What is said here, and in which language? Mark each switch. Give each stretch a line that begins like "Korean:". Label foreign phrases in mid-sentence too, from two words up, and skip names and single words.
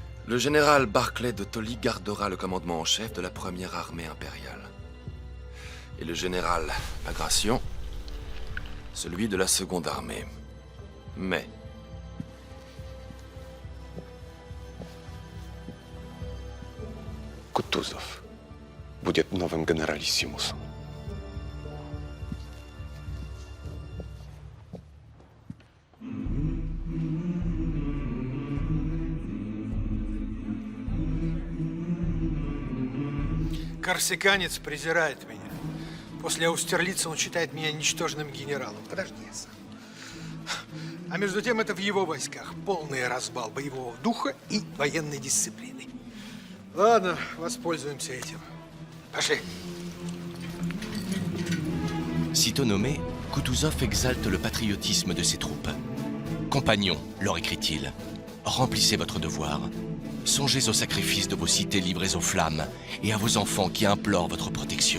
French: Le général Barclay de Tolly gardera le commandement en chef de la première armée impériale. Et le général Bagration, celui de la seconde armée. Mais...
Russian: Kutuzov будет новым генералиссимусом. Корсиканец презирает меня. После Аустерлица он считает меня ничтожным генералом. Подожди, я сам. А между тем это в его войсках полный разбал боевого духа и военной дисциплины. Ладно, воспользуемся этим. Пошли.
French: Sitôt nommé, Kutuzov exalte le patriotisme de ses troupes. Compagnons, leur écrit-il, remplissez votre devoir. Songez au sacrifice de vos cités livrées aux flammes et à vos enfants qui implorent votre protection.